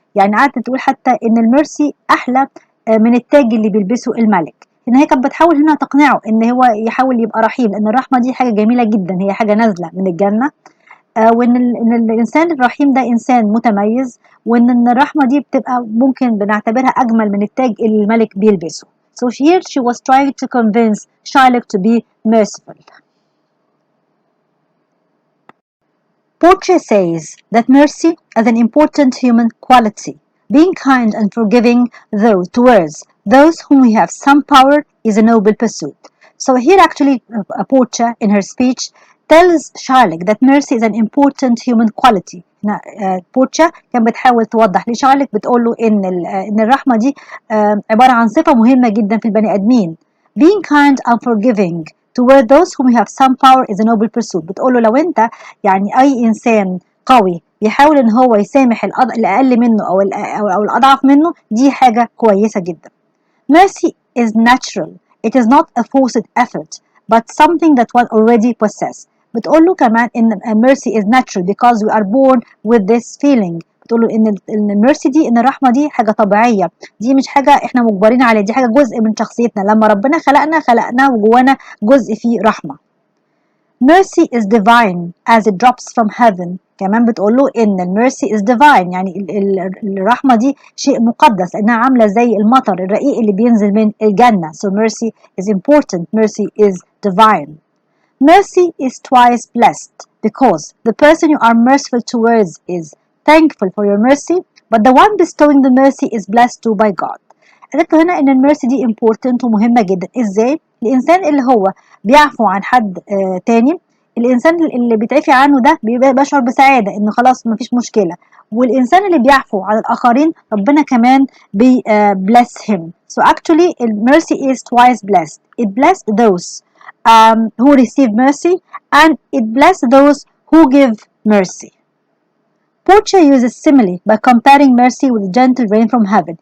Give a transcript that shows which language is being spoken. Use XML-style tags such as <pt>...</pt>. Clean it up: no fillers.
<ar>يعني قعدت تقول حتى إن الميرسي أحلى من التاج اللي بيلبسه الملك. إن هي كانت بتحاول هنا تقنعه إن هو يحاول يبقى رحيم، إن الرحمة دي حاجة جميلة جدا، هي حاجة نازلة من الجنة. وإن إن الإنسان الرحيم ده إنسان متميز، وإن الرحمة دي بتبقى ممكن بنعتبرها أجمل من التاج اللي الملك بيلبسه.</ar> <en>So here she was trying to convince Shylock to be merciful. Portia says that mercy is an important human quality. Being kind and forgiving towards those whom we have some power is a noble pursuit. So here actually Portia in her speech tells Shylock that mercy is an important human quality.</en> <ar>بورتشا كانت بتحاول توضح لشارلوك، بتقول له ان الرحمه دي عباره عن صفه مهمه جدا في البني ادمين.</ar> <en>Being kind and forgiving toward those whom you have some power is a noble pursuit.</en> <ar>بتقول له لو انت يعني اي انسان قوي بيحاول ان هو يسامح الاقل منه او الاضعف منه، دي حاجه كويسه جدا.</ar> <en>Mercy is natural. It is not a forced effort but something that one already possesses.</en> <ar>بتقول له كمان ان</ar> <en>mercy is natural because we are born with this feeling.</en> <ar>بتقول له ان mercy دي، ان الرحمه دي حاجه طبيعيه، دي مش حاجه احنا مجبرين عليها، دي حاجه جزء من شخصيتنا. لما ربنا خلقنا وجوانا جزء فيه رحمه.</ar> <en>Mercy is divine as it drops from heaven.</en> <ar>كمان بتقول له ان الميرسي</ar> <en>is divine،</en> <ar>يعني الرحمه دي شيء مقدس لانها عامله زي المطر الرقيق اللي بينزل من الجنه.</ar> <en>So mercy is important. Mercy is divine. Mercy is twice blessed because the person you are merciful towards is thankful for your mercy, but the one bestowing the mercy is blessed too by God.</en> <ar>قالت له هنا ان الميرسي دي important ومهمه جدا. ازاي؟ الانسان اللي هو بيعفو عن حد تاني، الانسان اللي بيتعفي عنه ده بيبقى بيشعر بسعاده ان خلاص مفيش مشكله. والانسان اللي بيعفو عن الاخرين ربنا كمان</ar> <en>bless him. So actually mercy is twice blessed. It blessed those who receive mercy and it bless those who give mercy. Portia uses simile by comparing mercy with gentle rain from heaven.</en>